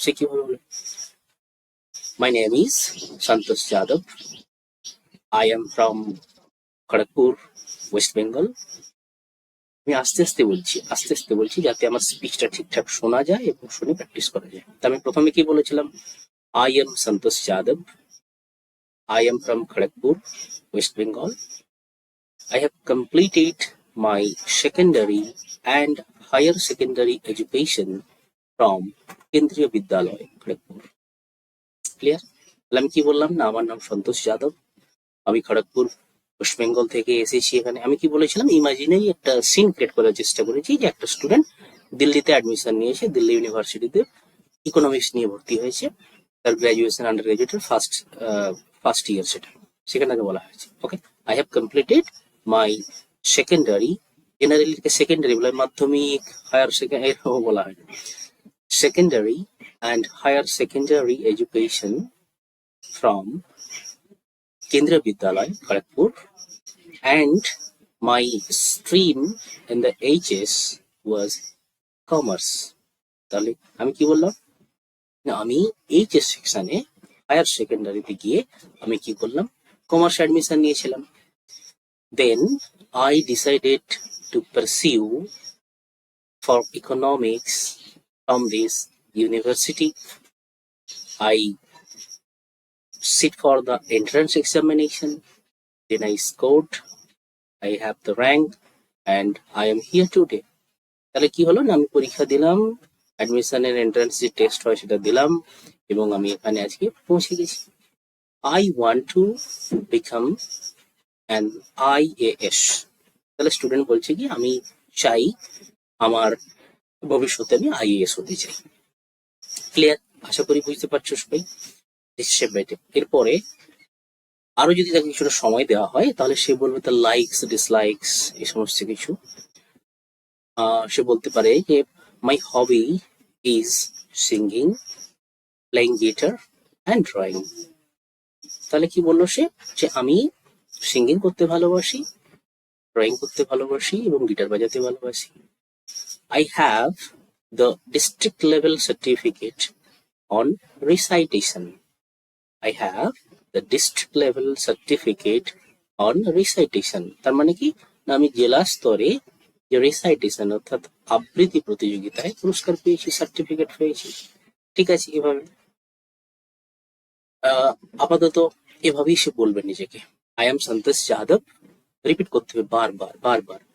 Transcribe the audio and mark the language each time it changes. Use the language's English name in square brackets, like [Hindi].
[Bangla] সে কিভাবে বলে, [English] My name is Santosh Yadav, I am from Kharagpur, West Bengal. [Bangla] আমি আস্তে আস্তে বলছি যাতে আমার স্পিচটা ঠিকঠাক শোনা যায় এবং শুনে প্র্যাকটিস করা যায়। তা আমি প্রথমে কি বলেছিলাম, [English] I am Santosh Yadav. I am from Kharagpur, West Bengal. I have completed my secondary and higher secondary education from Kendriya Vidyalaya, Kharagpur. Clear? [Bangla] তাহলে আমি কি বললাম না, আমার নাম সন্তোষ যাদব, আমি খড়গপুর ওয়েস্ট বেঙ্গল থেকে এসেছি এখানে। আমি কি বলেছিলাম, ইমাজিনারি একটা সিন ক্রিয়েট করার চেষ্টা করেছি যে একটা স্টুডেন্ট দিল্লিতে অ্যাডমিশন নিয়েছে, দিল্লি ইউনিভার্সিটিতে ইকোনমিক্স নিয়ে ভর্তি হয়েছে, তার গ্রাজুয়েশন আন্ডার গ্রাজুয়েটের ফার্স্ট ইয়ার, সেখানে বলা হয়েছে। [English] okay, I have completed my secondary, [Bangla] generally secondary বলে, মাধ্যমিক হায়ার সেকেন্ডারি এরকম বলা হয়, [English] Secondary and higher secondary education from Kendriya Vidyalaya, Kharagpur, and my stream in the HS was commerce. [Bangla] তাহলে আমি কি বললাম, আমি এইচএস সেকশনে হায়ার সেকেন্ডারিতে গিয়ে আমি কি করলাম, কমার্স অ্যাডমিশন নিয়েছিলাম। [English] Then I decided to pursue for economics from this university. I sit for the entrance examination, then I scored, I have the rank, and I am here today. [Bangla] তাহলে কি হলো না, আমি পরীক্ষা দিলাম, অ্যাডমিশনের এন্ট্রান্স যে টেস্ট হয় সেটা দিলাম, এবং আমি এখানে আজকে পৌঁছে গেছি। [English] I want to become an IAS. [Bangla] তাহলে স্টুডেন্ট বলছে কি আমি চাই আমার ভবিষ্যতে আমি আইএএস হতে চাই। ক্লিয়ার? আশা করি বুঝতে পারছো সবাই। এরপরে আরো যদি তাকে কিছুটা সময় দেওয়া হয় তাহলে সে বলবে তার লাইকস ডিসলাইকস এই সমস্ত কিছু। সে বলতে পারে যে [English] My hobby is singing, playing guitar and drawing. [Bangla] তাহলে কি বললো সে, যে আমি সিঙ্গিং করতে ভালোবাসি, ড্রয়িং করতে ভালোবাসি এবং গিটার বাজাতে ভালোবাসি। [English] I have the district level certificate on recitation. I have the district level certificate on recitation. [Bangla] তার মানে কি না, আমি জেলা স্তরে যে রিসাইটেশন অর্থাৎ আবৃত্তি প্রতিযোগিতায় পুরস্কার পেয়েছি, সার্টিফিকেট পেয়েছি। ঠিক আছে, এভাবে আপাতত এভাবেই সে বলবে নিজেকে। [English] I am Santosh Yadav, [Bangla] repeat করতে হবে বারবার বারবার।